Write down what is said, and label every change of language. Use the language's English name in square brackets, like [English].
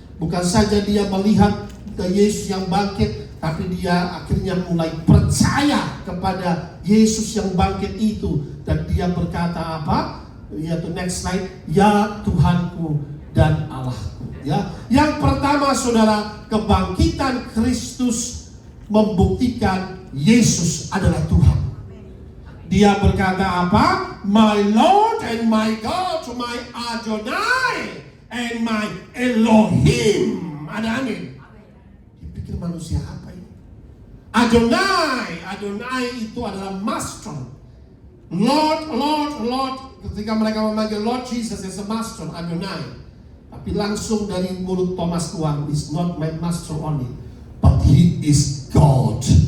[Indonesian] Bukan saja dia melihat Yesus yang bangkit, tapi dia akhirnya mulai percaya kepada Yesus yang bangkit itu. Dan dia berkata apa? Yaitu next slide, "Ya Tuhanku dan Allahku." Ya, yang pertama, saudara, kebangkitan Kristus membuktikan Yesus adalah Tuhan. Dia berkata apa? [English] "My Lord and my God, my Adonai and my Elohim." [Indonesian] Ada amin. Dipikir manusia apa ini? Adonai itu adalah master. Lord. Ketika mereka memanggil Lord Jesus [English] as a master, [Indonesian] Adonai. Tapi langsung dari mulut Thomas keluar, [English] "Is not my master only, but he is God."